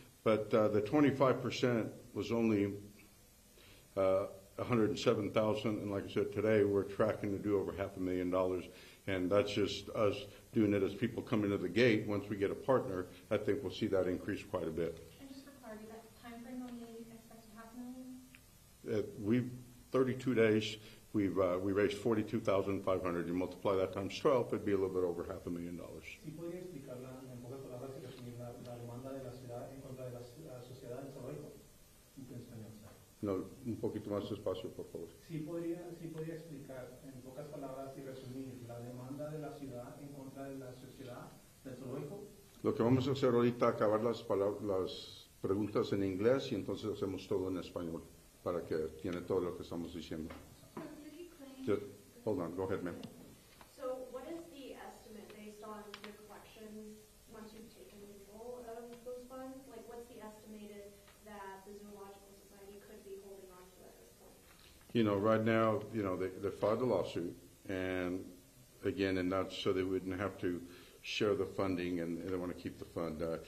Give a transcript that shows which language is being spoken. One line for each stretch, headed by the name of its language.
English: But the 25% was only $107,000, and like I said, today we're tracking to do over $500,000, and that's just us doing it as people come into the gate. Once we get a partner, I think we'll see that increase quite a bit. And just for clarity, that time frame when you expect to $500,000? 32 days, we raised $42,500. You multiply that times 12, it'd be a little bit over $500,000.
Spanish: ¿Sí podría explicarla en pocas palabras y resumir la demanda de la ciudad en contra de la sociedad del zoológico? En español. No, un poquito más despacio, por favor. Sí podría explicar en pocas palabras y resumir la demanda de la ciudad en contra de la sociedad del zoológico. Lo que vamos a hacer ahorita, acabar las preguntas en inglés y entonces hacemos todo en español para que tiene todo lo que estamos diciendo.
English: So the city claims. Just, hold on, go ahead, ma'am. So what is the estimate based on your collections once you've taken control of those funds? Like, what's the estimated that the Zoological Society could be holding on to at this point? You know, right now, they filed a lawsuit, and again, and that's so they wouldn't have to share the funding, and they want to keep the fund.